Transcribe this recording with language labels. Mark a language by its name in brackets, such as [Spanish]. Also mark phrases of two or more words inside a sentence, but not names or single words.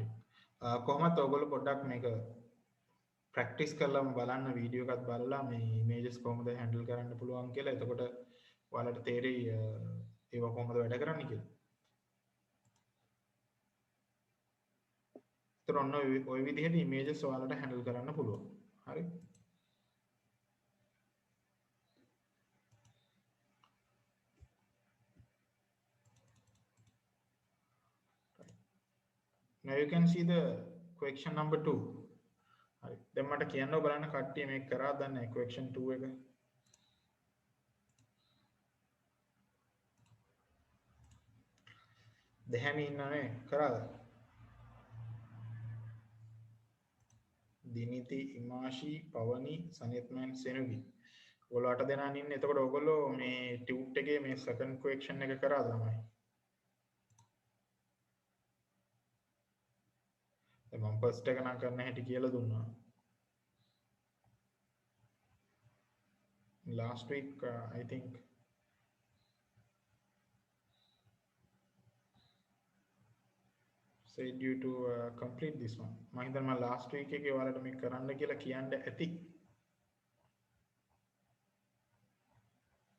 [Sinhala] කොහොමද ඔයගොල්ලෝ පොඩ්ඩක් මේක ප්‍රැක්ටිස් කරලාම බලන්න වීඩියෝ එකක් බලලා මේ images කොහොමද handle කරන්න පුළුවන් කියලා. එතකොට ඔයාලට තේරෙයි ඒව කොහොමද වැඩ කරන්නේ කියලා. ඒතර ඔන්න ඔය විදිහට images ඔයාලට handle කරන්න පුළුවන්. හරි. [English] Now you can see the question number 2. [Sinhala] හරි. දැන් මට කියන්න බලන්න කට්ටිය මේක කරාද නැහැ question 2 එක. දෙහැමි ඉන්නනේ කරාද? දිනිති, ඉමාෂි, පවනි, සනියත්මන්, සෙනුගි. ඔයගොල්ලෝ 8 දෙනා ඉන්නේ. එතකොට ඔයගොල්ලෝ මේ ටියුට් එකේ මේ [English] second question [Sinhala] එක කරාද ළමයි? දැන් මම first එක නම් කරන්න හැටි කියලා දුන්නා. [English] Last week I think said you to complete this one. [Sinhala] මම හිතනවා [English] last week [Sinhala] එකේ ඔයාලට මේක කරන්න කියලා කියන්න ඇති.